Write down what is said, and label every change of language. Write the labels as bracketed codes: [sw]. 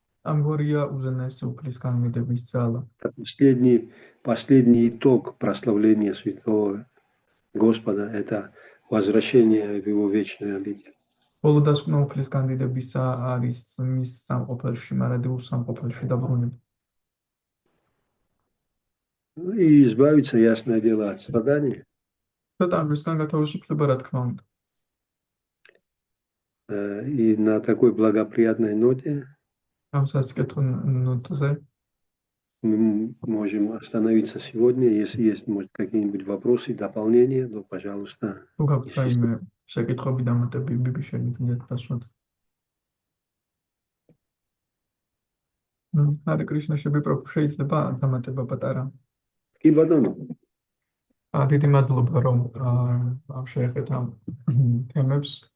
[ka] ამგვარია უზენაესი უფლის განმედების ძალა. [ru] Последний итог прославления Святого Господа – это возвращение в Его вечную обитель. [ka] ბოლო დასკვნა უფლის განდიდებისა არის მის სამყოფელში, მარადიულ სამყოფელში დაბრუნება. [ru] И избавиться, ясное дело, от страдания. [ka] და ტანჯვისგან გათავისუფლება, რა თქმა უნდა. [ru] И на такой благоприятной ноте [ka] ამ სასიკეთო ნოტზე [ru] мы можем остановиться сегодня. Если есть, может, какие-нибудь вопросы, дополнения, то, пожалуйста. [ka] თუ გაქვთ რაიმე შეკითხვები, დამატებები, შეგიძლიათ დასვათ. ჰარე კრიშნა, შეიძლება დამატება პატარა? კი ბატონო. დიდი მადლობა, რომ შეეხეთ ამ თემებს.